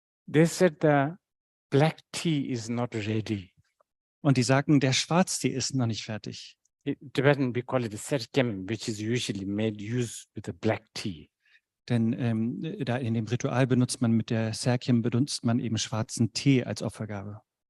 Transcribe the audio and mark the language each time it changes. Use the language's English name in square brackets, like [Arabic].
[English] They said the black tea is not ready. [German] Und die sagten, der Schwarztee ist noch nicht fertig. [English] Tibetan, we call it the serkem, which is usually made used with the black tea. [German] Denn da in dem Ritual benutzt man mit der Serkiem eben schwarzen Tee als Opfergabe.